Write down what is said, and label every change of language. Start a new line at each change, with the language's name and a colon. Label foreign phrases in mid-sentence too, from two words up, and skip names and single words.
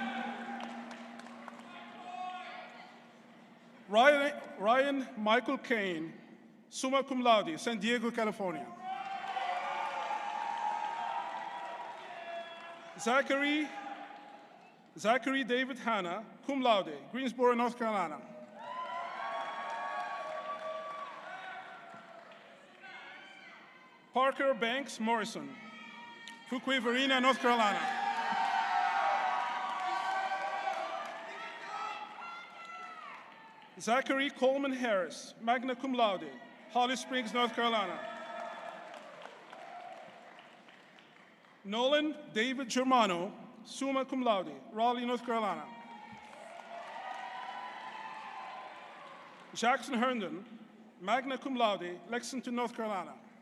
English: Ryan Michael Kane,
Latin: summa cum laude,
English: San Diego, California. Zachary David Hanna,
Latin: cum laude,
English: Greensboro, North Carolina. Parker Banks Morrison, Fuquay-Varina, North Carolina. Zachary Coleman Harris,
Latin: magna cum laude,
English: Holly Springs, North Carolina. Nolan David Germano,
Latin: summa cum laude,
English: Raleigh, North Carolina. Jackson Herndon,
Latin: magna cum laude,
English: Lexington, North Carolina.